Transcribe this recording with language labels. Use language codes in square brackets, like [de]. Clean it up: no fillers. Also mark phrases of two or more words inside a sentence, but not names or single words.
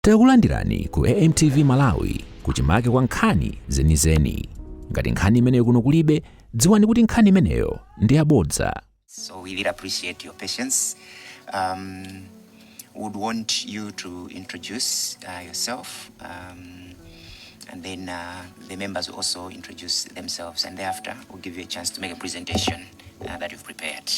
[ny] Takulandirani ku AMTV Malawi kuchimake kwa nkhani zenizeni. Ngati nkhani imeneyo kuno kulibe, dziwani kuti nkhani imeneyo ndi yabodza. [en] So we really appreciate your patience. Would want you to introduce yourself, and then the members will also introduce themselves, and thereafter we'll give you a chance to make a presentation that you've prepared.